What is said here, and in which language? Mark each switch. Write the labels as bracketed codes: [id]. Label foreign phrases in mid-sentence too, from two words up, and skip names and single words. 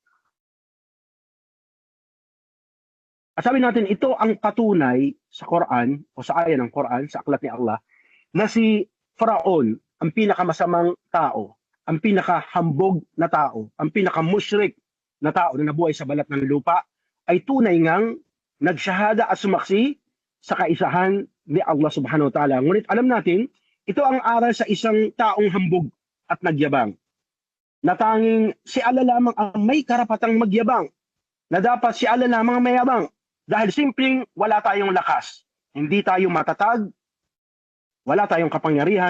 [tl] At sabi natin, ito ang patunay sa Quran o sa aya ng Quran, sa aklat ni Allah, na si Faraon, ang pinakamasamang tao, ang pinakahambog na tao, ang pinakamusyrik na tao na nabuhay sa balat ng lupa, ay tunay ngang nagsyahada at sumaksi sa kaisahan ni Allah [ar] سبحانه وتعالى. [tl] Ngunit alam natin, ito ang aral sa isang taong hambog at nagyabang, na tanging si Allah lamang ang may karapatang magyabang, na dapat si Allah lamang mayabang, dahil simpleng wala tayong lakas, hindi tayo matatag, wala tayong kapangyarihan.